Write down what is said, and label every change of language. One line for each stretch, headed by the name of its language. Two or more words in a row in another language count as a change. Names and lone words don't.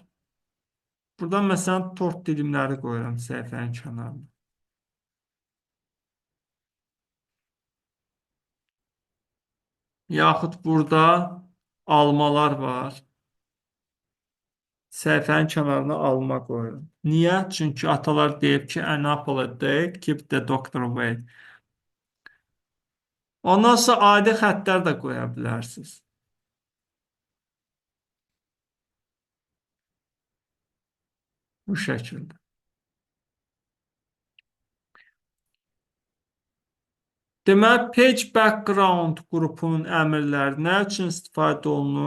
Azerbaijani: Burada məsələn tort dilimləri qoyuram səhifənin kənarına. Yaxud burada almalar var. Səhifənin kənarına alma qoyuram. Niyə? Çünki atalar deyib ki,
English: an apple a day, keep the doctor away.
Azerbaijani: Ondan sonra adi xəttlər də qoya bilərsiniz. Bu şəkildə. Deməli,
English: page background
Azerbaijani: qrupunun əmrləri nə üçün istifadə olunur?